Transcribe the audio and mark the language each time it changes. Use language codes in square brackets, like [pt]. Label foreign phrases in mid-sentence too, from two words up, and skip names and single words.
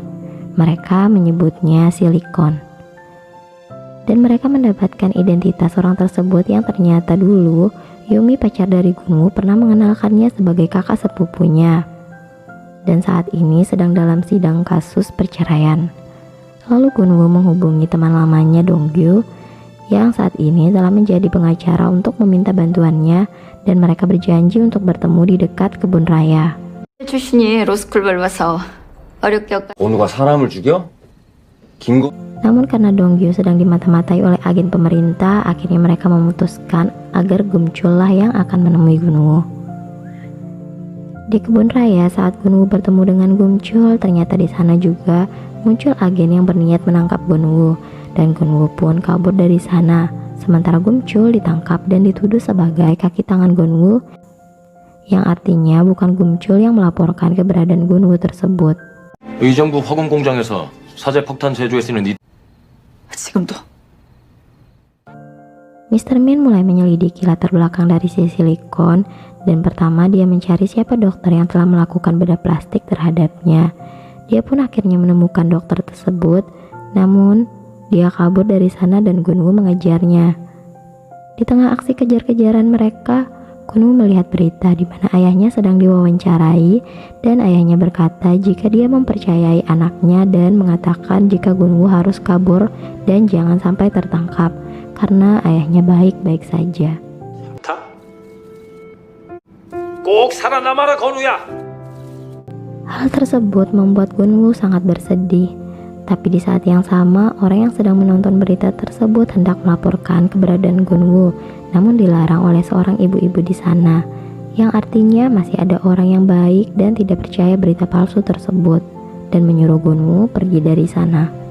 [id] Mereka menyebutnya silikon. Dan mereka mendapatkan identitas orang tersebut yang ternyata dulu Yumi, pacar dari Gunwoo, pernah mengenalkannya sebagai kakak sepupunya. Dan saat ini sedang dalam sidang kasus perceraian. Lalu Gunwoo menghubungi teman lamanya Donggyu yang saat ini telah menjadi pengacara untuk meminta bantuannya dan mereka berjanji untuk bertemu di dekat kebun raya. [ko] 출신이 로스쿨 밟아서 어렵게 원우가 사람을 죽여? 김고? [id] Namun karena Donggyu sedang dimata-matai oleh agen pemerintah, akhirnya mereka memutuskan agar Gumchul lah yang akan menemui Gunwoo. Di kebun raya saat Gunwoo bertemu dengan Gumchul, ternyata di sana juga muncul agen yang berniat menangkap Gunwoo dan Gunwoo pun kabur dari sana. Sementara Gumchul ditangkap dan dituduh sebagai kaki tangan Gunwoo, yang artinya bukan Gumchul yang melaporkan keberadaan Gunwoo tersebut. [ko] 의정부 화공 공장에서 사제 폭탄 제조에 쓰는 지금도 [id] Mr. Min mulai menyelidiki latar belakang dari si silikon dan pertama dia mencari siapa dokter yang telah melakukan bedah plastik terhadapnya. Dia pun akhirnya menemukan dokter tersebut, namun dia kabur dari sana dan Gunwoo mengejarnya. Di tengah aksi kejar-kejaran mereka, Gunwoo melihat berita di mana ayahnya sedang diwawancarai dan ayahnya berkata jika dia mempercayai anaknya dan mengatakan jika Gunwoo harus kabur dan jangan sampai tertangkap karena ayahnya baik-baik saja. [ko] 꼭 살아남아라 건우야. [id] Hal tersebut membuat Gunwoo sangat bersedih. Tapi di saat yang sama, orang yang sedang menonton berita tersebut hendak melaporkan keberadaan Gunwoo, namun dilarang oleh seorang ibu-ibu di sana, yang artinya masih ada orang yang baik dan tidak percaya berita palsu tersebut, dan menyuruh Gunwoo pergi dari sana.